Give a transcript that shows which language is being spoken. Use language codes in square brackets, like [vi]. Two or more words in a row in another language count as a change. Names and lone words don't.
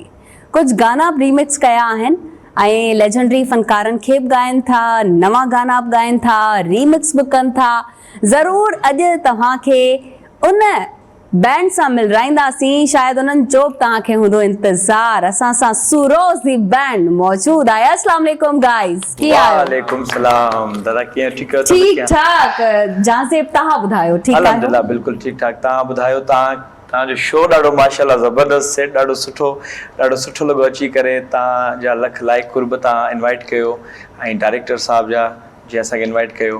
[sd] कुझु गाना बि रीमिक्स कया आहिनि ऐं लेजेंडरी फ़नकारनि खे बि ॻाइनि था, नवां गाना बि ॻाइनि था, रीमिक्स बि कनि था। ज़रूरु अॼु तव्हांखे उन बैंड सां मिलाईंदासीं, शायदि उन्हनि जो बि तव्हांखे हूंदो इंतज़ारु। असां सां सूरोज़ दी बैंड मौजूदु आहे। [ar] السلام عليكم [sd] गाइस, कीअं आहियो? [ar] وعليكم سلام [sd] दादा, कीअं? ठीक ठाक। जाज़ेब तव्हां ॿुधायो? ठीक आहे अल्हम्दुलिल्लाह, बिल्कुलु ठीक ठाक। तव्हां ॿुधायो? तव्हांजो शो ॾाढो माशाल्लाह ज़बरदस्त सेट, ॾाढो सुठो लॻो अची करे। तव्हांजा लख लाइक कुर्ब तव्हां इनवाइट कयो ऐं डायरेक्टर साहब जा जे असांखे इनवाइट कयो।